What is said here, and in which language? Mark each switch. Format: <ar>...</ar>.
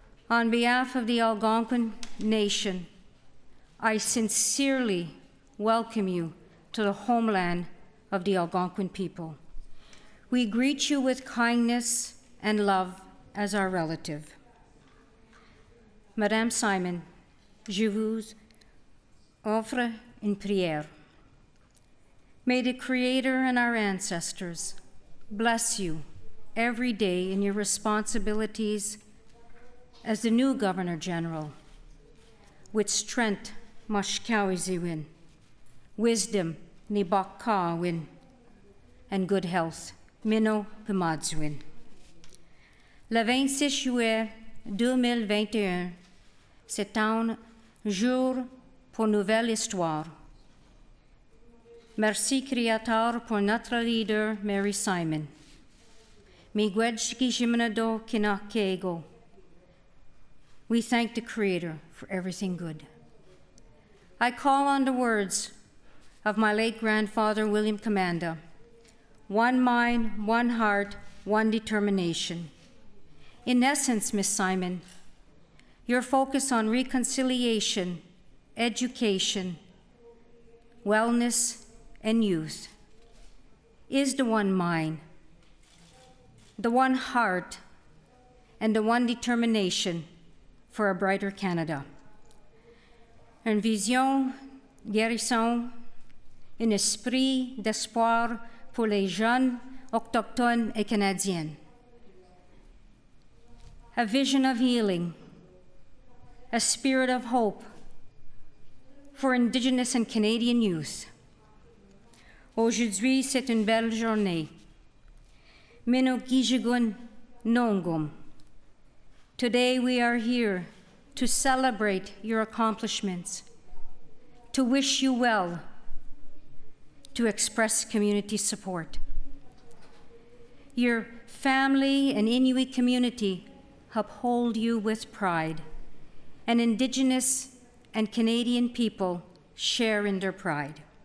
<en>On behalf of the Algonquin Nation, I sincerely welcome you to the homeland of the Algonquin people. We greet you with kindness and love as our relative.</en> <fr>Madame Simon, je vous offre une prière.</fr> <en>May the Creator and our ancestors bless you every day in your responsibilities as the new Governor General, with strength mashkawiziwin, wisdom nibakawin, and good health</en> <alq>mino pimadzwin.</alq> <fr>Le 26 juillet 2021, c'est un jour pour nouvelle histoire. Merci Créateur pour notre leader Mary Simon.</fr> <alq>Miigwech Gijimnado Kinakego.</alq> <en>We thank the Creator for everything good. I call on the words of my late grandfather, William Commanda. One mind, one heart, one determination. In essence, Miss Simon, your focus on reconciliation, education, wellness, and youth is the one mind, the one heart, and the one determination for a brighter Canada.</en> <fr>Une vision, guérison, un esprit d'espoir pour les jeunes autochtones et canadiens.</fr> <en>A vision of healing, a spirit of hope for indigenous and Canadian youth.</en> <fr>Aujourd'hui, c'est une belle journée.</fr> <alq>Mino Gijigun Nongum.</alq> <en>Today we are here to celebrate your accomplishments, to wish you well, to express community support. Your family and Inuit community uphold you with pride, and Indigenous and Canadian people share in their pride.</en>